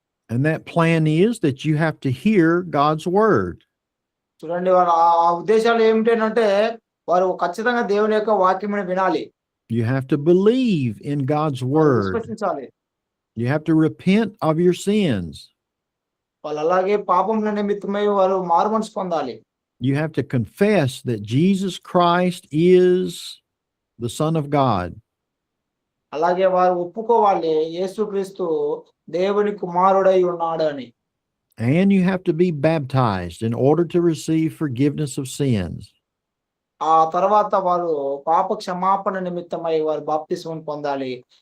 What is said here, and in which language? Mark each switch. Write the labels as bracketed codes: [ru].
[en] And that plan is that you have to hear God's word. [te] చూడండి, వారు ఆ ఉద్దేశాలు ఏమిటంటే వారు ఖచ్చితంగా దేవుని యొక్క వాక్యమును వినాలి. [en] You have to believe in God's word. [te] విశ్వసించాలి. [en] You have to repent of your sins. [te] వాళ్ళు అలాగే పాపముల నిమిత్తమై వారు మారుమనసు పొందాలి. [en] You have to confess that Jesus Christ is the Son of God. [te] అలాగే వారు ఒప్పుకోవాలి యేసుక్రీస్తు దేవుని కుమారుడై ఉన్నాడు అని. [en] And you have to be baptized in order to receive forgiveness of sins. [te] ఆ తర్వాత వారు పాప క్షమాపణ నిమిత్తమై వారు బాప్తిస్మం పొందాలి.